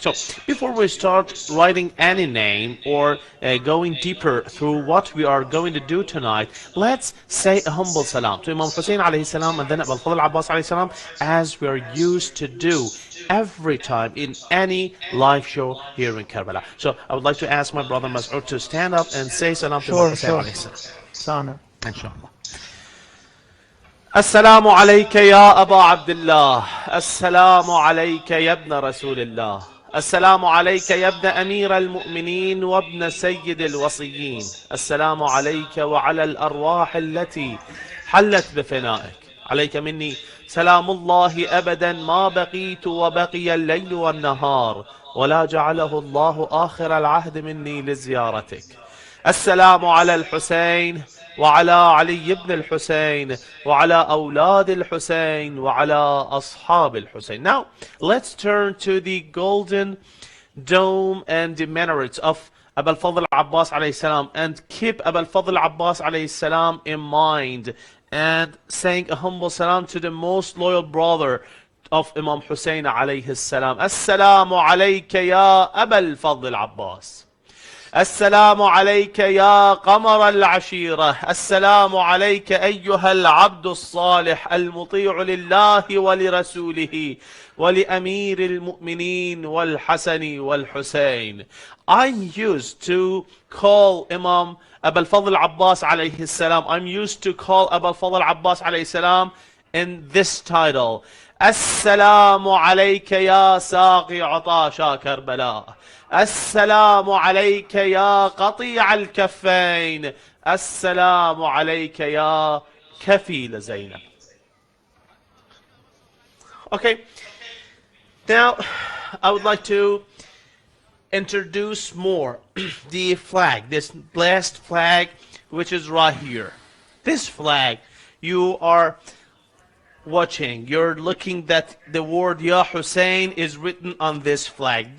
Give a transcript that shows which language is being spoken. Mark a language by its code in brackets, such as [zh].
[en] So before we start writing any name or going deeper through what we are going to do tonight, let's say a humble salam to Imam Hussain alayhi salam and then Abul Fadl Abbas alayhi salam, as we are used to do every time in any live show here in Karbala. So I would like to ask my brother Mas'ud to stand up and say salam to Imam Hussain alayhi salam. Inshallah. [ar] السلام عليك يا أبا عبد الله، السلام عليك يا ابن رسول الله، السلام عليك يا ابن أمير المؤمنين وابن سيد الوصيين، السلام عليك وعلى الأرواح التي حلت بفنائك، عليك مني سلام الله أبدا ما بقيت وبقي الليل والنهار، ولا جعله الله آخر العهد مني لزيارتك. السلام على الحسين وعلى علي بن الحسين وعلى أولاد الحسين وعلى أصحاب الحسين. [en] Now let's turn to the golden dome and the minarets of Abul Fadl Abbas alayhi salam, and keep Abul Fadl Abbas alayhi salam in mind, and saying a humble salam to the most loyal brother of Imam Hussain alayhi salam. [ar] Assalamu alayka ya Abul Fadl Abbas. السلام عليك يا قمر العشيرة. السلام عليك أيها العبد الصالح المطيع لله ولرسوله ولأمير المؤمنين والحسن والحسين. [en] I'm used to call Imam Abu al-Fadl Abbas alayhi salam. I'm used to call Abu al-Fadl Abbas alayhi salam in this title. [ar] السلام عليك يا ساقي عطاشا كربلاء. السلام عليك يا قطيع الكفين. السلام عليك يا كفيل زينب. [en] Okay, now I would like to introduce more the flag, this blessed flag which is right here. This flag, you are watching, you're looking that the word Ya Hussein is written on this flag.